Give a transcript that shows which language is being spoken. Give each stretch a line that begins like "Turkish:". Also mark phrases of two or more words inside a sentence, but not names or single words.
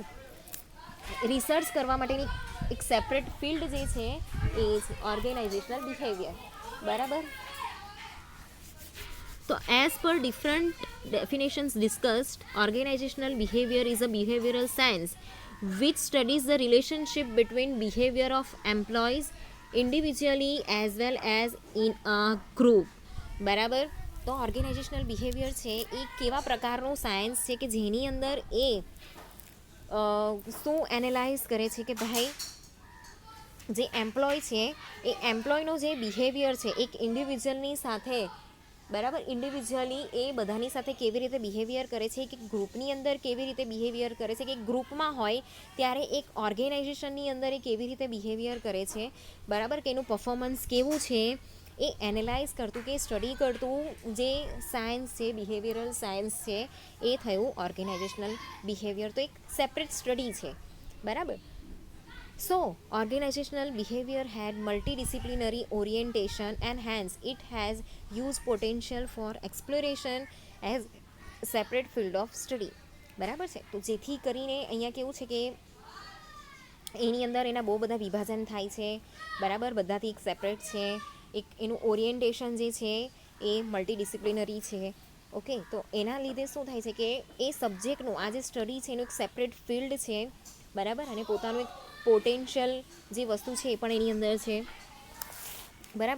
Gujarati: રિસર્ચ કરવા માટેની એક
English: separate field
Gujarati: જે છે એ છે
English: organizational behavior
Gujarati: બરાબર.
English: તો as per different definitions discussed, organizational behavior is a behavioral science which studies the relationship between behavior of employees individually as well as in a group બરાબર.
Gujarati: તો
English: organizational behavior
Gujarati: છે એ કેવા પ્રકારનું સાયન્સ છે કે જેની અંદર એ શું એનાલાઇઝ કરે છે કે ભાઈ જે એમ્પ્લોય છે એ એમ્પ્લોયનો જે બિહેવિયર છે એક ઇન્ડિવિજ્યુઅલની સાથે બરાબર, ઇન્ડિવિજ્યુઅલી એ બધાની સાથે કેવી રીતે બિહેવિયર કરે છે, કે ગ્રુપની અંદર કેવી રીતે બિહેવિયર કરે છે, કે ગ્રુપમાં હોય ત્યારે એક ઓર્ગેનાઇઝેશનની અંદર એ કેવી રીતે બિહેવિયર કરે છે બરાબર, કે એનું પરફોર્મન્સ કેવું છે એ એનાલાઇઝ કરતું કે સ્ટડી કરતું જે સાયન્સ છે,
English: behavioral science
Gujarati: છે એ થયું
English: organizational behavior.
Gujarati: તો એક
English: separate study
Gujarati: છે બરાબર.
English: So, organizational behavior had multidisciplinary orientation and hence it has huge potential for exploration as separate field of study બરાબર છે.
Gujarati: તો જેથી કરીને અહીંયા કેવું છે કે એની અંદર એના બહુ બધા વિભાજન થાય છે બરાબર, બધાથી એક સેપરેટ છે, એક એનું ઓરિએન્ટેશન જે છે એ મલ્ટીડિસિપ્લિનરી છે. ઓકે, તો એના લીધે શું થાય છે કે એ સબ્જેક્ટનું આ જે સ્ટડી છે એનું એક
English: separate field
Gujarati: છે બરાબર, અને પોતાનું એક પોટેન્શિયલ જે વસ્તુ છે એ પણ એની અંદર છે બરાબર.